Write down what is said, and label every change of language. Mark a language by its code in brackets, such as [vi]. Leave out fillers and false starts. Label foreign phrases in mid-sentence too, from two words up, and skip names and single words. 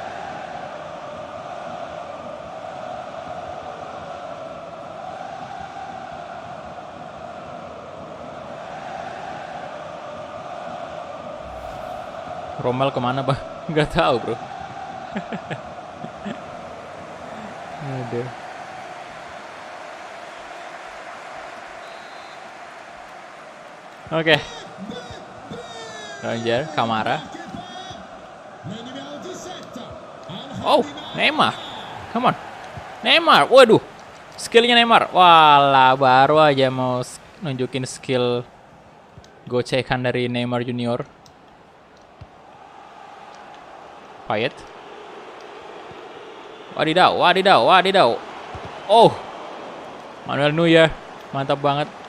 [id] Rommel kemana, Bang? Nggak tahu, bro. Aduh. Oke. Ranger, Kamara. Oh, Neymar. [en] Come on. [id] Neymar. Waduh. Skillnya Neymar. Walah, baru aja mau nunjukin skill gocekan dari Neymar Junior. Payet. Wadidaw, wadidaw, wadidaw. Oh. Manuel Neuer. Mantap banget.